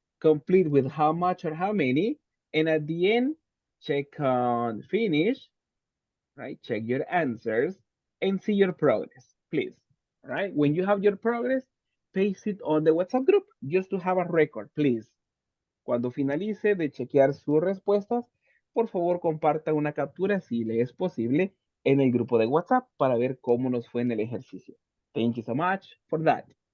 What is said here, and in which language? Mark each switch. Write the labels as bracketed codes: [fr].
[en] Complete with how much or how many. And at the end, check on finish, right? Check your answers and see your progress, please. Right? When you have your progress, paste it on the WhatsApp group just to have a record, please. [es] Cuando finalice de chequear sus respuestas, por favor comparta una captura si le es posible en el grupo de WhatsApp para ver cómo nos fue en el ejercicio. [en] Thank you so much for that.